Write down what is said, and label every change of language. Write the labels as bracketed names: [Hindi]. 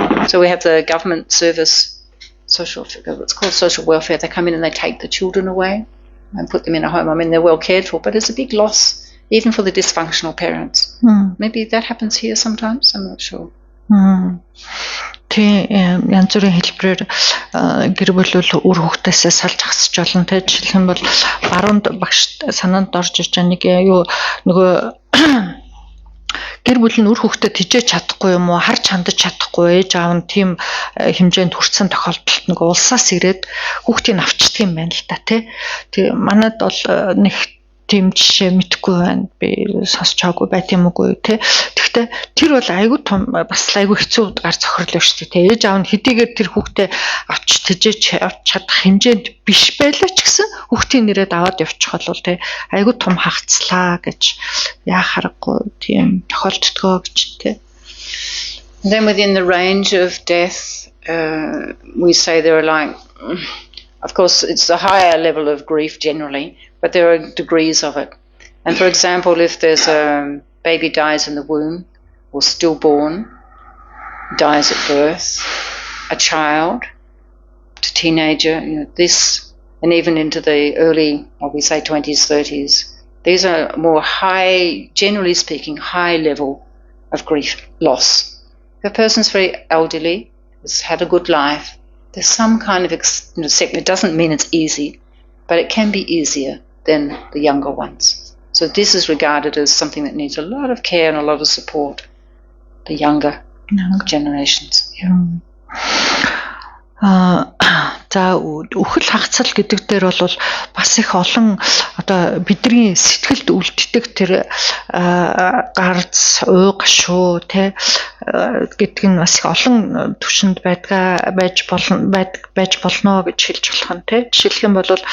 [English] So we have the government service, it's called social welfare. They come in and they take the children away and put them in a home. I mean, they're well cared for, but it's a big loss even for the dysfunctional parents. Maybe that happens here sometimes. I'm not sure. [Mongolian] Тэ янз бүрийн хэлбэрээр гэр бүл үр хүүхдээсээ салж хасч болно. Тэ жишээлх юм бол баруунд багш санаанд орж ирж байгаа нэг нөгөө гэр бүл нь үр хүүхдэд тижээж чадахгүй юм уу, харж хандаж чадахгүй ээж аав нь тийм хэмжээнд хүрсэн тохиолдолд нөгөө улсаас ирээд хүүхдийг авчдаг юм байна л та тий. Тэг манайд бол нэг тийм жишээ мэдгүй байна. Би сонсч байгаагүй байт юм уу тий. Гэхдээ тэр бол айгүй том бас айгүй хэцүү гар цохирлоо шүү дээ. Ээж аав нь хэдийгээр тэр хүүхдээ авч тэжээж авч чадах хэмжээнд биш байлаа ч гэсэн хүүхдийн нэрээд аваад явчих бол тий айгүй том хагацлаа гэж яах аргагүй тийм тохиолддгоо гэж тий. [English] Then within the range of death we say there are like of course it's a higher level of grief generally, but there are degrees of it. And for example, if there's a baby dies in the womb or stillborn, dies at birth, a child, a teenager, this, and even into the early, what we say 20s, 30s, these are more high, generally speaking, high level of grief, loss. If a person's very elderly, has had a good life, there's some kind of, it doesn't mean it's easy, but it can be easier than the younger ones. So this is regarded as something that needs a lot of care and a lot of support, the younger generations. [Mongolian] За үхэл хагацал гэдэг дээр бол бас их олон одоо бидний сэтгэлд үлддэг тэр гарц гашуу тий гэдэг нь бас их олон түвшинд байж болно гэж хэлж болох нь тий. Жишээлх юм бол